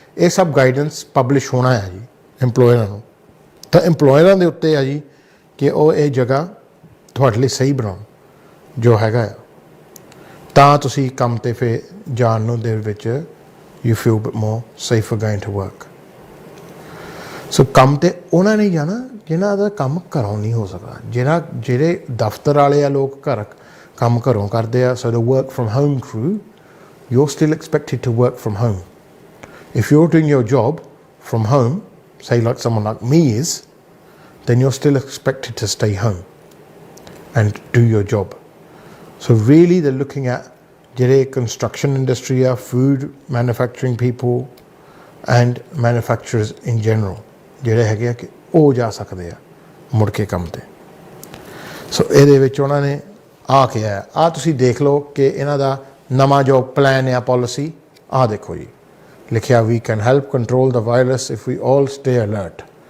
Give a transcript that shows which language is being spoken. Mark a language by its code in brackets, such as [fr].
[pa] ਇਹ ਸਭ guidance publish ਹੋਣਾ ਹੈ ਜੀ ਐਮਪਲੋਇਰਾਂ ਨੂੰ। ਤਾਂ ਐਮਪਲੋਇਰਾਂ ਦੇ ਉੱਤੇ ਆ ਜੀ ਕਿ ਉਹ ਇਹ ਜਗ੍ਹਾ ਤੁਹਾਡੇ ਲਈ ਸਹੀ ਬਣਾਉਣ ਜੋ ਹੈਗਾ ਆ, ਤਾਂ ਤੁਸੀਂ ਕੰਮ 'ਤੇ ਫਿਰ ਜਾਣ ਨੂੰ ਦੇ ਵਿੱਚ [en] You feel more safer going to work. [pa] ਸੋ ਕੰਮ 'ਤੇ ਉਹਨਾਂ ਨੇ ਜਾਣਾ ਜਿਨ੍ਹਾਂ ਦਾ ਕੰਮ ਘਰੋਂ ਨਹੀਂ ਹੋ ਸਕਦਾ, ਜਿਹੜੇ ਦਫ਼ਤਰ ਵਾਲੇ ਆ ਲੋਕ ਕੰਮ ਘਰੋਂ ਕਰਦੇ ਆ। [en] So the work from home crew, you're still expected to work from home. If you're doing your job from home, say like someone like me is, then you're still expected to stay home and do your job. So really they're looking at [pa] ਜਿਹੜੇ [en] construction industry ਆ, food manufacturing people and manufacturers in general, [pa] ਜਿਹੜੇ ਹੈਗੇ ਆ ਕਿ ਉਹ ਜਾ ਸਕਦੇ ਆ ਮੁੜ ਕੇ ਕੰਮ 'ਤੇ। ਸੋ ਇਹਦੇ ਵਿੱਚ ਉਹਨਾਂ ਨੇ ਆ ਕਿਹਾ, ਆਹ ਤੁਸੀਂ ਦੇਖ ਲਓ ਕਿ ਇਹਨਾਂ ਦਾ ਨਵਾਂ ਜੋ ਪਲਾਨ ਆ ਪੋਲਿਸੀ, ਆਹ ਦੇਖੋ ਜੀ ਲਿਖਿਆ, [en] We can help control the virus if we all stay alert.